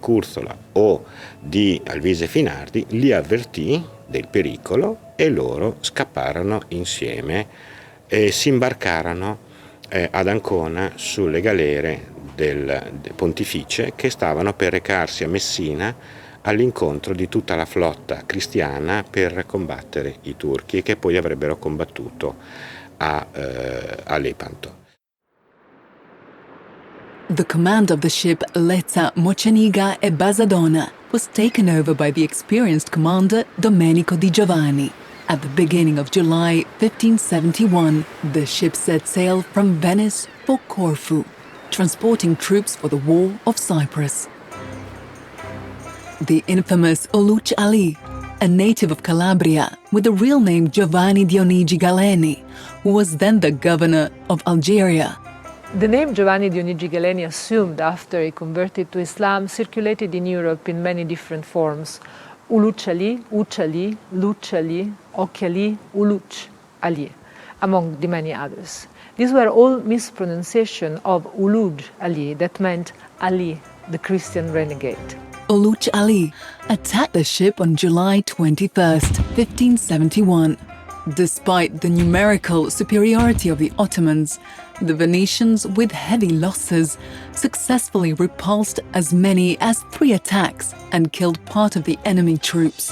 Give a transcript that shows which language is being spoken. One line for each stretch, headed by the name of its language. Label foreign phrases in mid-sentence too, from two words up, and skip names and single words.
Italian: Curzola o di Alvise Finardi li avvertì del pericolo e loro scapparono insieme e si imbarcarono ad Ancona sulle galere del pontificie che stavano per recarsi a Messina all'incontro di tutta la flotta cristiana per combattere i turchi e che poi avrebbero combattuto a Lepanto.
English: The command of the ship Lezza, Moceniga e Basadona was taken over by the experienced commander Domenico Di Giovanni. At the beginning of July 1571, the ship set sail from Venice for Corfu, transporting troops for the War of Cyprus. The infamous Uluc Ali, a native of Calabria with the real name Giovanni Dionigi Galeni, who was then the governor of Algeria. The name Giovanni Dionigi Galeni, assumed after he converted to Islam, circulated in Europe in many different forms. Uluc Ali, Uc Ali, Luc Ali, Oc Ali, Uluc Ali, among the many others. These were all mispronunciation of Uluj Ali, that meant Ali, the Christian renegade. Uluc Ali attacked the ship on July 21st, 1571. Despite the numerical superiority of the Ottomans, the Venetians, with heavy losses, successfully repulsed as many as 3 attacks and killed part of the enemy troops.